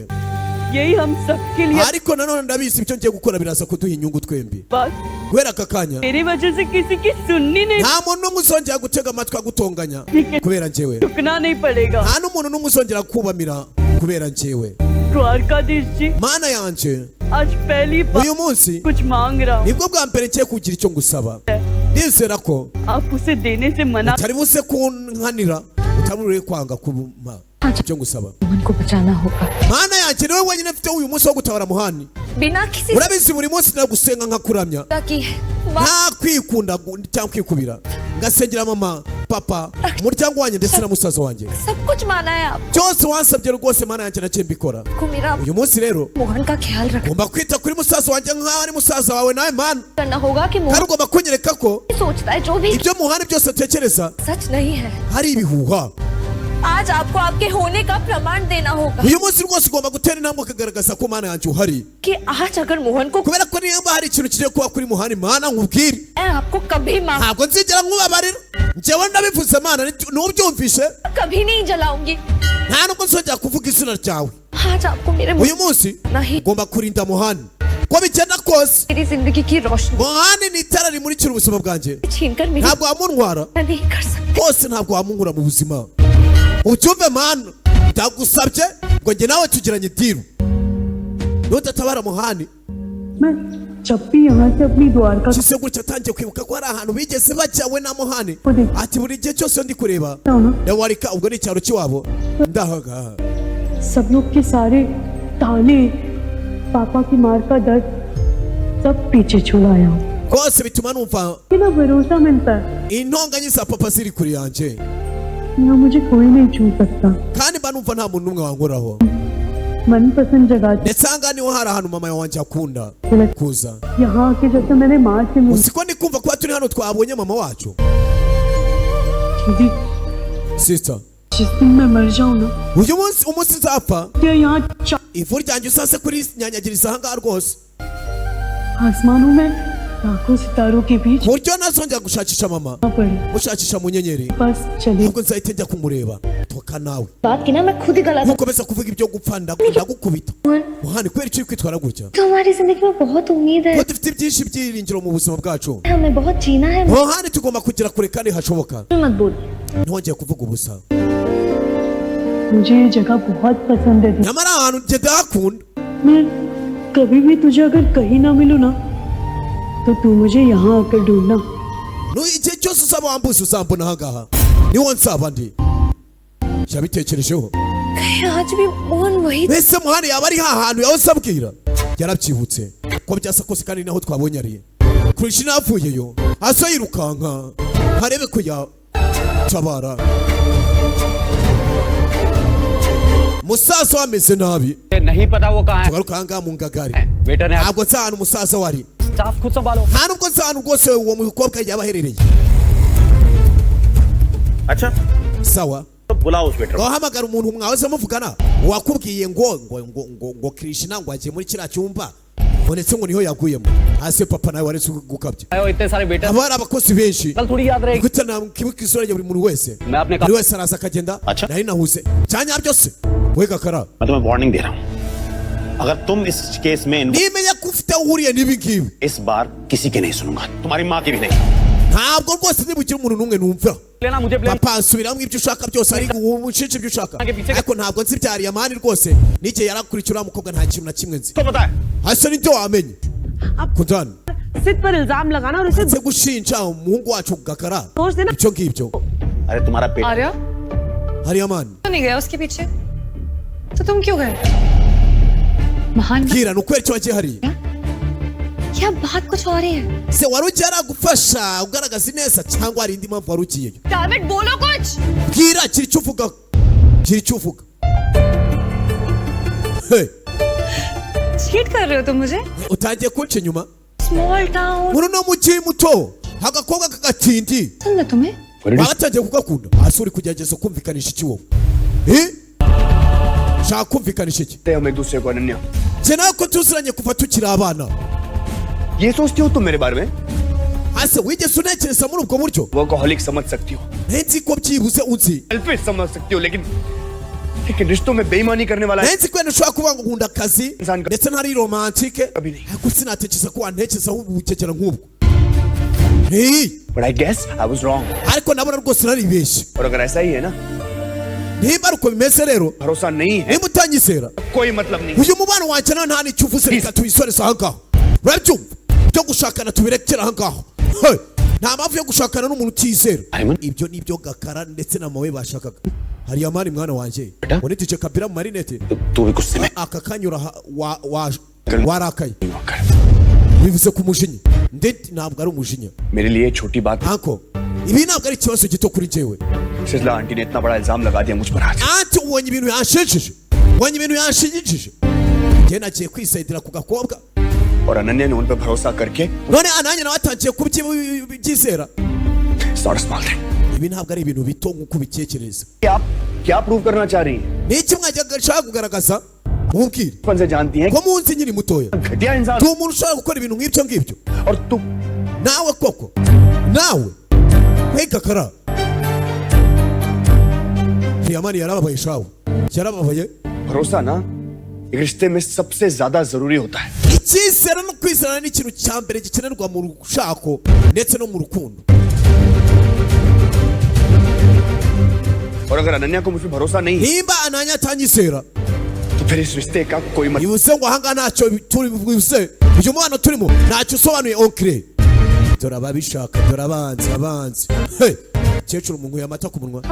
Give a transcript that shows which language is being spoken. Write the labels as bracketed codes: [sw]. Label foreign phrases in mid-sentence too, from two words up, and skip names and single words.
[hi] यही हम सबके लिए [rw] ariko nanone ndabizi ibyo ngiye gukora biraza kuduha inyungu twembi [hi] बात [rw] kubera aka kanya [hi] मेरी वजह से किसी की सुननी नहीं, [rw] nta muntu n'umwe uzongera gutega amatwi agutonganya kubera njyewe [hi] रुकना नहीं पड़ेगा। [rw] nta n'umuntu n'umwe uzongera kubamira kubera njyewe [hi] द्वारकाधीश जी, [rw] mana yanjye [hi] आज पहली बार [rw] uyu munsi [hi] कुछ मांग रहा हूँ, [rw] nibwo bwa mbere ngiye kugira icyo ngusaba ndizera ko [hi] आप उसे देने से मना। [rw] utari buze kunkanira utaburiye kwanga kuma icyo ngusaba [hi] मोहन को बचाना होगा। [rw] mana yanjye niwe wenyine mfite uyu munsi wo gutabara muhani [hi] बिना किसी [rw] urabizi buri munsi ndagusenga nkakuramya [hi] की [rw] nta kwikunda cyangwa kwikubira ngasengera mama papa umuryango wanjye ndetse na musaza wanjye [hi] सब कुछ माना है आप [rw] byose wansabye rwose mana yanjye nacyo mbikora [hi] को मेरा [rw] uyu munsi rero [hi] मोहन का ख्याल रखना [rw] ugomba kwita kuri musaza wanjye nk'aho ari musaza wawe nawe mana [hi] करना होगा कि [rw] kandi [hi] मोहन [rw] ugomba kunyereka ko [hi] सोचता है जो भी [rw] ibyo muhani byose atekereza [hi] सच नहीं है। [rw] hari ibihuha [hi] आज आपको आपके होने का प्रमाण देना होगा [rw] uyu munsi rwose ugomba gutera intambwe ukagaragaza ko mana yanjye uhari [hi] कि आज अगर मोहन को [rw] kubera ko niba hari ikintu kigiye kuba kuri muhani mana nkubwire [hi] मैं आपको कभी माफ [rw] ntabwo nzigera nkubabarira njyewe ndabivuze mana ntubyumvishe [hi] कभी नहीं जलाऊंगी। [rw] nta nubwo nzongera kuvuga izina ryawe [hi] आज आपको मेरे [rw] uyu munsi [hi] नहीं [rw] ugomba kurinda muhani ko bigenda kose [hi] मेरी जिंदगी की रोशनी [rw] muhani ni itara rimurikira ubuzima bwanjye [hi] छीनकर मेरी [rw] ntabwo wamuntwara [hi] नहीं कर सकते। [rw] rwose ntabwo wamunkura mu buzima ucyumve mana ndagusabye ngo njye nawe tugiranye diru nudatabara muhani [hi] मैं जब भी यहाँ से अपनी द्वारका [rw] kise gutya atangiye kwibuka ko hari ahantu bigeze bajya we na muhani ati buri gihe cyose ndi kureba yawarika ubwo ni icyaro cy'iwabo ndahaga [hi] सब लोग के सारे ताने, पापा की मार का दर्द सब पीछे छुड़ाया हूँ। [rw] rwose bituma numva [hi] कितना भरोसा मिलता है, [rw] intonganya za papa ziri kuri yanjye [hi] यहाँ मुझे कोई नहीं छू सकता। [rw] kandi mba numva nta muntu n'umwe wankoraho [hi] मनपसंद जगह [rw] ndetse aha ngaha niho hari ahantu mama wanjye akunda kuza [hi] यहाँ आके जब से मैंने माँ से मिली [rw] uzi ko ndi kumva kuba turi hano twabonye mama wacu [hi] दीदी, [rw] sister [hi] जिस दिन मैं मर जाऊँ ना, [rw] uyu munsi umunsi nzapfa [hi] क्या यहाँ [rw] ivu ryanjye usase kuri nyanyagiriza aha ngaha rwose [hi] आसमानों में लाखों सितारों के बीच [rw] ku buryo nazongera gushakisha mama [hi] पड़ी, [rw] gushakisha mu nyenyeri [hi] बस चली। [rw] ntabwo nzahita njya kumureba toka nawe [hi] बात की ना मैं खुद ही गलत [rw] ntukomeza kuvuga ibyo gupfa ndagukubita muhani kubera icyo uri kwitwara gutya [hi] तो हमारी जिंदगी में बहुत उम्मीद है, [rw] ko dufite byinshi byiringiro mu buzima bwacu [hi] हमें बहुत जीना है। [rw] muhani tugomba kugera kure kandi hashoboka [hi] मत बोल, [rw] ntihongeye kuvuga ubusa [hi] मुझे ये जगह बहुत पसंद है। [rw] nyamara ahantu njye ndahakunda [hi] मैं कभी भी तुझे अगर कहीं ना मिलूं ना, तो तू मुझे यहाँ आकर ढूंढना। [rw] igihe cyose usaba wambuze uzambona aha ngaha niwo nsaba ndi yabitekerejeho [hi] कहीं आज भी मोहन वही [rw] mbese muhani yaba ari hahantu yawe sabwira yarabyibutse ko byasa kose kandi naho twabonye ari Krishna avuyeyo asa yirukanka harebe ko yatabara musaza wameze nabi [hi] नहीं पता वो कहाँ है। [rw] tugaruka aha ngaha mu ngagari [hi] वेटर ने [rw] ntabwo nzi ahantu umusaza wari [hi] स्टाफ खुद संभालो। [rw] nta nubwo nzi ahantu rwose uwo mukobwa yaba aherereye [hi] अच्छा [rw] sawa [hi] तो बुलाओ उस वेटर को। [rw] wahamagara umuntu mwahoze muvugana wakubwiye ngo Krishna ngo agiye muri kiriya cyumba ndetse ngo niho yaguyemo hasi papa nawe waretse gukabya [hi] आए इतने सारे वेटर [rw] haba hari abakozi benshi [hi] कल थोड़ी याद रहेगी। [rw] gute nakibuka isura ya buri muntu wese [hi] मैं अपने [rw] buri wese araza akagenda [hi] Acha. [rw] nari nahuze cyanya byose we gakara [hi] मैं तुम्हें वार्निंग दे रहा हूँ, अगर तुम इस केस में [rw] nimenya ko ufite aho uhuriye n'ibi ngibi [hi] इस बार किसी की नहीं सुनूंगा, तुम्हारी माँ की भी नहीं। [rw] ntabwo rwose nibukira umuntu n'umwe numva [hi] लेना मुझे ब्लेम। [rw] papa nsubiramo ibyo ushaka byose ari umushinja ibyo ushaka ariko ntabwo nzi byariye amahani rwose n'igihe yarakurikira uriya mukobwa nta kintu na kimwe nzi [hi] तो पता है [rw] hasa nibyo wamenye kundani [hi] सिद्ध पर इल्जाम लगाना और उसे [rw] nze gushinja umuhungu wacu gakara [hi] दोष देना। [rw] ibyo ngibyo [hi] अरे तुम्हारा पेट आर्या [rw] hariya mani [hi] क्यों नहीं गया उसके पीछे, तो तुम क्यों गए? महान [rw] bwira ni ukubera icyo wagiye hariya [hi] क्या बात कुछ और ही है। [rw] se wari ugiye aragufasha ugaragaza ineza cyangwa hari indi mpamvu wari ugiyeyo [hi] डैविड बोलो कुछ। [rw] bwira kiri icyo uvuga kiri icyo uvuga Hey, [hi] चीट कर रहे हो तुम मुझे? [rw] utangiye kunca inyuma [en] small town [rw] muri uno mujyi muto agakobwa k'agatindi [hi] पसंद है तुम्हें? [rw] bagatangiye kugakunda hasi uri kugerageza kumvikanisha iki wowe shaka kumvikanisha iki [hi] हम एक दूसरे को अनन्या [rw] je nawe ko tuziranye kuva tukiri abana [hi] ये सोचती हो तुम मेरे बारे में [rw] ase wigeze unekereza muri ubwo buryo [hi] वर्कोहॉलिक समझ सकती हो [rw] nzi ko byibuze uzi [hi] सेल्फिश समझ सकती हो लेकिन रिश्तों में बेईमानी करने वाला [rw] nzi ko nshobora kuba ngo nkunda akazi [hi] Insan- [rw] ndetse ntari romantike [hi] कभी नहीं. [rw] ariko sinatekereza ko wantekerezaho ubukekera nk'ubwo Hey, [en] But I guess I was wrong. [rw] ariko nabona rwose naribeshye [hi] और अगर ऐसा ही है ना [rw] niba ari uko bimeze rero [hi] भरोसा नहीं है [rw] niba utanyizera [hi] कोई मतलब नहीं [rw] uyu mubano wanjye nawe nta n'icyo uvuze reka tuyisoreze aha ngaho urabyumva byo gushakana tubirekere aha ngaho Hey, nta mpamvu yo gushakana n'umuntu utizera [hi] Ayman. [rw] ibyo nibyo Gakara ndetse na Mawe bashakaga hariya mani mwana wanjye [hi] Beta? [rw] ngo nitije Kabila mu marinete [hi] तू भी गुस्से में [rw] aka kanyura [hi] Gal- [rw] warakaye bivuze ku mujinya ndetse ntabwo ari umujinya [hi] मेरे लिए छोटी बात [rw] anko ibi ntabwo ari ikibazo gito kuri njyewe [hi] सिजला आंटी ने इतना बड़ा इल्जाम लगा दिया मुझ पर आज [rw] anti ubonye ibintu yanshishije ubonye ibintu yanshigishije njye nagiye kwisayidira ku gakobwa [hi] और अनन्या ने उन पर भरोसा करके [rw] none ananye nawe atangiye kubyizera [en] It's not a small thing. [rw] ibi ntabwo ari ibintu bito nk'uko ubitekereza [hi] आप क्या प्रूव करना चाह रही हैं [rw] ni iki mwajyaga kugaragaza mubwire [hi] बचपन से जानती हैं [rw] ko munsi nkiri mutoya [hi] घटिया इंसान [rw] ndi umuntu ushobora gukora ibintu nk'ibyo ngibyo [hi] और तू [rw] nawe koko nawe hey Gakara ntiyamani yarababaye shawe yarababaye [hi] भरोसा ना एक रिश्ते में सबसे ज्यादा जरूरी होता है [rw] icyizere no kwizerana ni ikintu cya mbere gikenerwa mu rushako ndetse no mu rukundo [hi] और अगर अनन्या को मुझ पर भरोसा नहीं है [rw] nimba ananya atanyizera [hi] तो फिर इस रिश्ते का कोई मतलब [rw] bivuze ngo ahangaha ntacyo turi bivuze uyu mwana turimo ntacyo usobanuye onkire dore ababishaka dore abanzi Hey, kecuru munguye amata ku munwa